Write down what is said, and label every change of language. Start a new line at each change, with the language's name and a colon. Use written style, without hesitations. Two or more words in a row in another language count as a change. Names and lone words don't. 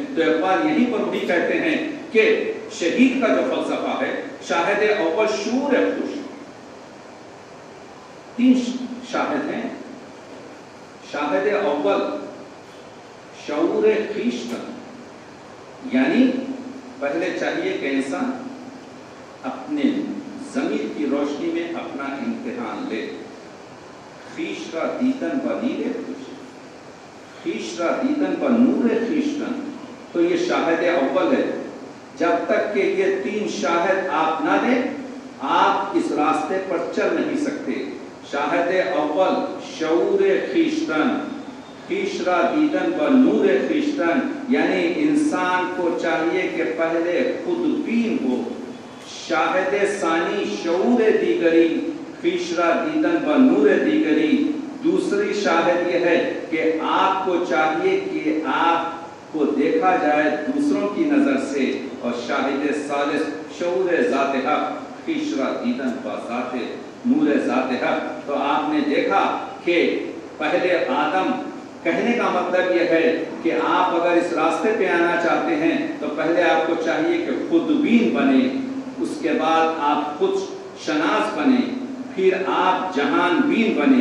Urdu: تو اقبال یہیں پر بھی کہتے ہیں کہ شہید کا جو فلسفہ ہے،
Persian: شاہد اول شعور خوش،
Urdu: 3 شاہد ہیں۔
Persian: شاہد اول شعور خویشتن،
Urdu: یعنی پہلے چاہیے کہ انسان اپنے ضمیر کی روشنی میں اپنا امتحان لے۔
Persian: خویش را دیدن با نیر خوش، خویش را دیدن با نور خویشتن،
Urdu: تو یہ شاہد اول ہے۔ جب تک کہ یہ 3 شاہد آپ نہ دیں آپ اس راستے پر چل نہیں سکتے۔
Persian: شاہد اول شعور خویشتن، خویش را دیدن و نور خویشتن،
Urdu: یعنی انسان کو چاہیے کہ پہلے خود بین ہو۔
Persian: شاہد ثانی شعور دیگری، خویش را دیدن و نور دیگری،
Urdu: دوسری شاہد یہ ہے کہ آپ کو چاہیے کہ آپ کو دیکھا جائے دوسروں کی نظر سے، اور
Persian: شاہد ثالث شعور ذات حق، خویش را دیدن و ذات نور ذات حق۔
Urdu: تو آپ نے دیکھا کہ پہلے آدم، کہنے کا مطلب یہ ہے کہ آپ اگر اس راستے پہ آنا چاہتے ہیں تو پہلے آپ کو چاہیے کہ خود بین بنے، اس کے بعد آپ خود شناس بنے، پھر آپ جہان بین بنے۔